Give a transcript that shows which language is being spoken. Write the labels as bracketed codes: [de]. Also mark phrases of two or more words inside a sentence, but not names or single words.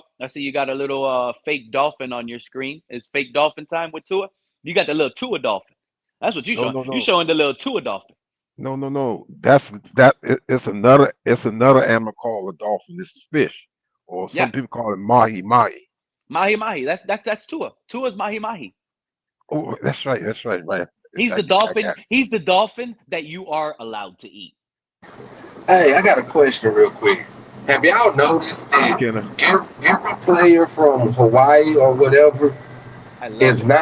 [en] I see you got a little fake dolphin on your screen. It's fake dolphin time with Tua. You got the little Tua dolphin. That's what you No, showing. no, You no, showing the little Tua dolphin. no, no, no. It's another animal called a dolphin. It's a fish, or Yeah, some people call it mahi mahi. mahi mahi. That's Tua. Tua's mahi mahi. Oh, that's right. He's the I dolphin. got He's the dolphin that you are allowed to eat. Hey, I got a question real quick. Have y'all noticed you, that Kenna. every player from Hawaii or whatever I love is it.